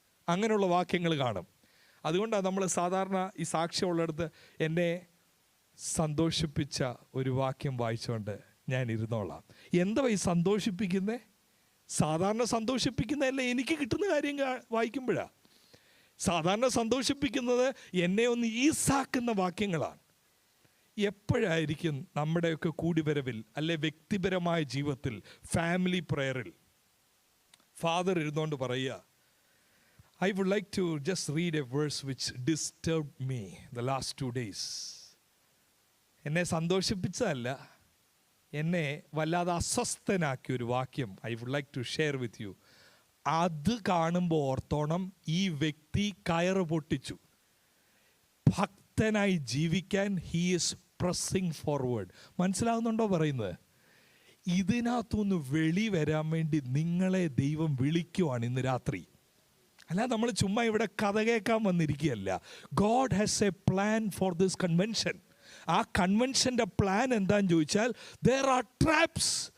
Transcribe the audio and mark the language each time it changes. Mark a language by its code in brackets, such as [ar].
[ml] അങ്ങനെയുള്ള വാക്യങ്ങൾ കാണും. അതുകൊണ്ടാണ് നമ്മൾ സാധാരണ ഈ സാക്ഷ്യമുള്ളിടത്ത് എന്നെ സന്തോഷിപ്പിച്ച ഒരു വാക്യം വായിച്ചുകൊണ്ട് ഞാൻ ഇരുന്നോളാം. എന്താ ഈ സന്തോഷിപ്പിക്കുന്നത്? സാധാരണ സന്തോഷിപ്പിക്കുന്നതല്ല, എനിക്ക് കിട്ടുന്ന കാര്യം വായിക്കുമ്പോഴാണ്. സാധാരണ സന്തോഷിപ്പിക്കുന്നത് എന്നെ ഒന്ന് ഈസാക്കുന്ന വാക്യങ്ങളാണ്. എപ്പോഴായിരിക്കും നമ്മുടെയൊക്കെ കൂടിവരവിൽ അല്ലെ വ്യക്തിപരമായ ജീവിതത്തിൽ ഫാമിലി പ്രയറിൽ ഫാദർ ഇരുന്നുകൊണ്ട് പറയുക, [en] I would like to just read a verse which disturbed me the last 2 days. [ml] എന്നെ സന്തോഷിപ്പിച്ചതല്ല, എന്നെ വല്ലാതെ അസ്വസ്ഥനാക്കിയ ഒരു വാക്യം [en] I would like to share with you. [ml] അത് കാണുമ്പോൾ ഓർത്തോണം, ഈ വ്യക്തി കയറ് പൊട്ടിച്ചു. ഭക്തനായി ജീവിക്കാൻ [en] he is pressing forward. [ml] മനസ്സിലാവുന്നുണ്ടോ പറയുന്നത്? ഇതിനകത്തുനിന്ന് വെളി വരാൻ വേണ്ടി നിങ്ങളെ ദൈവം വിളിക്കുവാണ് ഇന്ന് രാത്രി. അല്ല, നമ്മൾ ചുമ്മാ ഇവിടെ കഥ കേൾക്കാൻ വന്നിരിക്കുകയല്ല. [en] God has a plan for this convention. [ml] ആ കൺവെൻഷൻ്റെ പ്ലാൻ എന്താണെന്ന് ചോദിച്ചാൽ, [en] there are traps.